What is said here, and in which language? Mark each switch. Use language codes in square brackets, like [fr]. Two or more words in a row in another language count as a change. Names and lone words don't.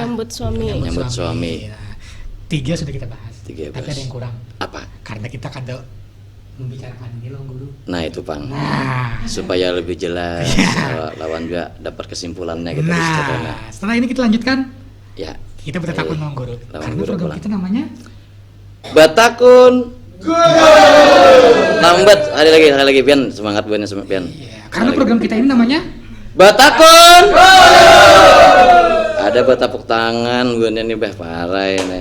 [id] Menyambut suami. Menyambut suami. Nah, 3 sudah kita bahas. 3 Tapi ada yang kurang. Apa? Karena kita kada membicarakan ini loh guru. Nah itu Pang. Nah, Supaya lebih jelas, lawan juga dapat kesimpulannya gitu. Setelah ini kita lanjutkan. Ya. Kita bertakun Ayo. sama guru. Lawan Karena guru program pulang. kita namanya Batakun. Lambat. Ada lagi Pian, semangat buatnya Pian. karena program kita ini namanya Batakun. Ada bertepuk tangan buatnya nih bah parah ini.